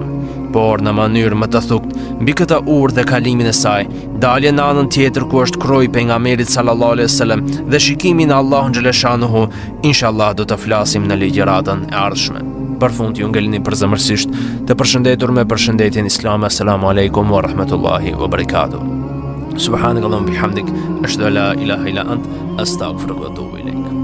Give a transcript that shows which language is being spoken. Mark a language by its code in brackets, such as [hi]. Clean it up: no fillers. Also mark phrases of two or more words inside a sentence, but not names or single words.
[sq] Por në mënyrë më të thukt, mbi këtë urë dhe kalimin e saj, dalje në anën tjetër ku është kroji pejgamberit [ar] صلى الله عليه وسلم [sq] dhe shikimi në Allahun xhaleshanuhu, inshallah do të flasim në ligjëratën e ardhshme. Për fund ju ngelni përzemërsisht të përshëndetur me përshëndetjen islame: [ar] السلام عليكم ورحمة الله وبركاته. سبحانك اللهم وبحمدك أشهد أن لا إله إلا أنت أستغفرك وأتوب إليك.